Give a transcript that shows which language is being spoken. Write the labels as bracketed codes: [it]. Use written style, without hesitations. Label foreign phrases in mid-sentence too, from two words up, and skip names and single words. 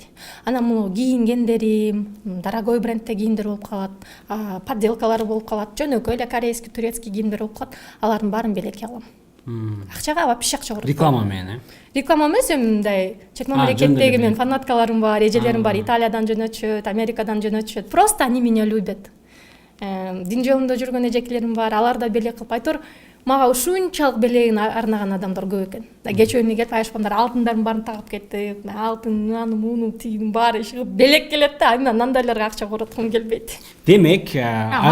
[ky] Анан муну кийингендерим, дорогой брендте кийимдер болуп калат, подделкалары болуп калат, жөнөкөй эле [ru] корейский, турецкий [ky] кийимдер болуп калат. Алардын баарын белекке алам. Акчага вообще акча көрөт. Реклама менен, Реклама эмес, мындай чет мамлекеттеги менин фанаткаларым бар, эжелерим бар, Италиядан жөнөтүшөт, Америкадан жөнөтүшөт. [ru] Просто они меня любят. [ky] Дин жолунда жүргөн эжекелерим бар, алар да белек кылып айтор. Мага ушунчалык белегин арнаган адамдар көп экен. Кечээ эмне келип айышпандар алтындардын баарын тагып кетти. Алтын, аны, муну, тигин баары чыгып белек келет да, анан андайларга акча короткум келбейт. Демек, айына